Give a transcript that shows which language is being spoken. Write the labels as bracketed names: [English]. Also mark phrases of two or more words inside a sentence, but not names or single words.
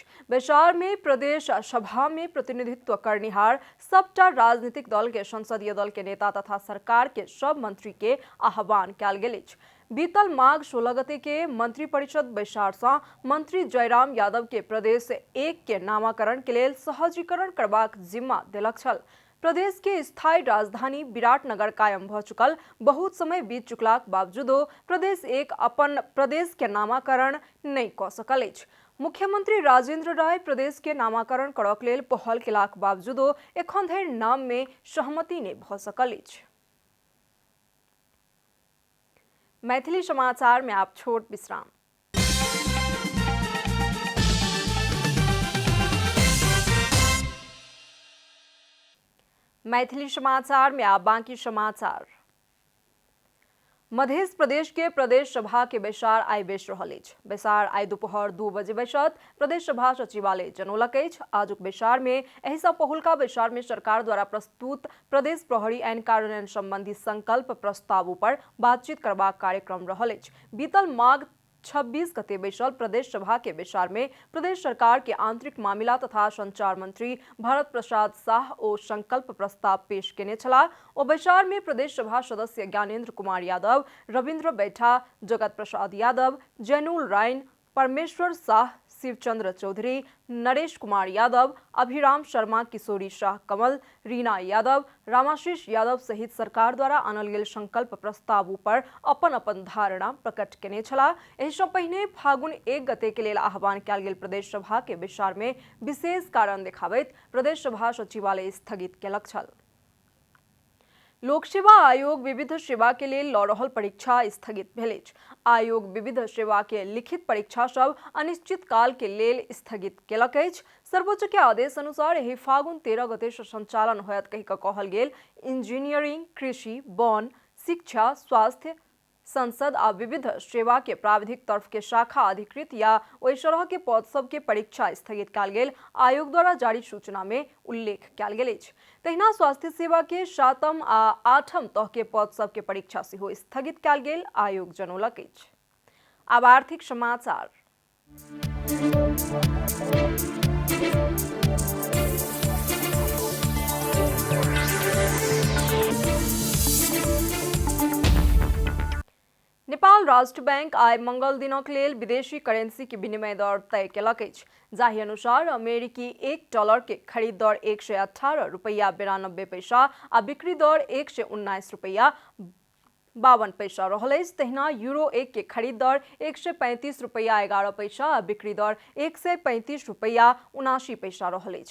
[Maithili] बैसार में प्रदेश सभा में प्रतिनिधित्व करनिहार सबटा राजनीतिक दल के संसदीय दल के नेता तथा सरकार के सब मंत्री के आह्वान कयल गेल अछि। बीतल माघ 16 गते के मंत्री परिषद बैसार से मंत्री जयराम यादव के प्रदेश 1 के नामाकरण के लेल सहजीकरण करबाक जिम्मा देलक छल। प्रदेश के स्थायी राजधानी विराटनगर कायम भ चुकल बहुत समय बीत चुकलाक बावजूदो प्रदेश 1 अपन प्रदेश के नामाकरण नहीं क सकल अछि। मुख्यमंत्री राजेंद्र राय प्रदेश के नामाकरण करक लेल पहल केलाक बावजूदो एखन धरि नाम में सहमति नहीं भ सकल अछि। मैथिली समाचार में आप छोट विश्राम। मैथिली समाचार में आप बाकी समाचार। मध्य प्रदेश के प्रदेश सभा के बैसार आइ बैस रहल अछि। बैसार आइ दोपहर 2 बजे बैसत प्रदेश सभा सचिवालय जनौलक अछि। आजुक बैसार में एहि सँ पहिलुका बैसार में सरकार द्वारा प्रस्तुत प्रदेश प्रहरी आइन कार्यान्वयन संबंधी संकल्प प्रस्ताव पर बातचीत करबाक कार्यक्रम रहल अछि। बीतल माघ 26 गते बैसल प्रदेश सभा के बैसार में प्रदेश सरकार के आंतरिक मामला तथा संचार मंत्री भरत प्रसाद शाह ओ संकल्प प्रस्ताव पेश केने छलाह। ओ बैसार में प्रदेश सभा सदस्य ज्ञानेन्द्र कुमार यादव, रविन्द्र बैठा, जगत प्रसाद यादव, जैनुल राइन, परमेश्वर शाह, शिवचंद्र चौधरी, नरेश कुमार यादव, अभिराम शर्मा, किशोरी शाह कमल, रीना यादव, रामाशीष यादव सहित सरकार द्वारा आनल गेल संकल्प प्रस्ताव पर अपन अपन धारणा प्रकट केने छलाह। एहि सँ पहिने फागुन 1 गते के लेल आह्वान कयल गेल प्रदेश सभा के विचार में विशेष कारण देखाबैत प्रदेश सभा सचिवालय स्थगित केलक छल। लोक सेवा आयोग विविध सेवा के लेल लऽ रहल परीक्षा स्थगित भेल अछि। आयोग विविध सेवा के लिखित परीक्षा सब अनिश्चित काल के लेल स्थगित केलक अछि। सर्वोच्च के आदेश अनुसार एहि फागुन 13 गते से संचालन होयत कहि कऽ कहल गेल इंजीनियरिंग, कृषि, वन, शिक्षा, स्वास्थ्य, संसद आ विविध सेवा के प्राविधिक तरफ के शाखा अधिकृत या ओहि तरह के पद सब के परीक्षा स्थगित कयल गेल आयोग द्वारा जारी सूचना में उल्लेख कयल गेल अछि। तहिना स्वास्थ्य सेवा के 7म आ 8म तह के पद सब के परीक्षा सेहो स्थगित कयल गेल आयोग जनौलक अछि। आब आर्थिक समाचार। नेपाल राष्ट्र बैंक आइ मंगल दिनक लेल विदेशी करेंसी के विनिमय दर तय केलक अछि। जाहि अनुसार अमेरिकी $1 के खरीद दर 118 रुपया 92 पैसा आ बिक्री दर 119 रुपया 52 पैसा रहल अछि। तहिना यूरो 1 के खरीद दर 135 रुपया 11 पैसा आ बिक्री दर 135 रुपया 79 पैसा रहल अछि।